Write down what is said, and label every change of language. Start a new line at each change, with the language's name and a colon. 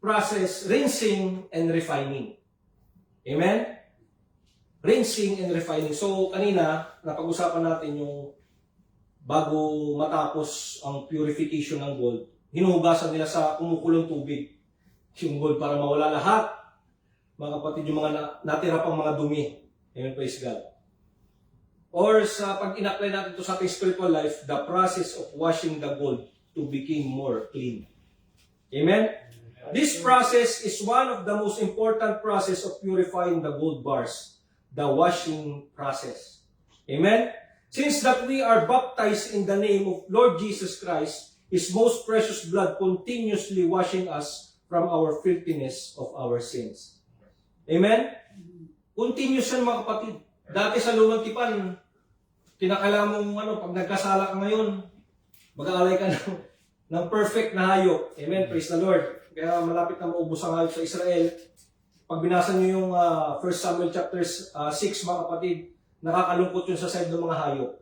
English: process, rinsing and refining. Amen? Rinsing and refining.
Filipino: So, kanina, napag-usapan natin yung bago matapos ang purification ng gold, hinuhugasan nila sa kumukulong tubig yung gold para mawala lahat. Mga kapatid, yung mga natira pang mga dumi.
English: Amen, praise God. Or
Filipino: sa pag in-apply natin ito sa ating
English: spiritual life, the process of washing the gold to become more clean. Amen? This process is one of the most important process of purifying the gold bars, the washing process. Amen? Since that we are baptized in the name of Lord Jesus Christ, His most precious blood continuously washing us from our filthiness of our sins.
Filipino: Amen? Continuous yan mga kapatid. Dati sa lumang tipan, kinakailangan mong pag nagkasala ka ngayon, mag-aalay ka ng perfect na hayop.
English: Amen? Praise the Lord.
Filipino: Kaya malapit na maubos ang hayop sa Israel. Pag binasa niyo yung 1 Samuel chapter 6, mga kapatid, nakakalungkot yun sa side ng mga hayop.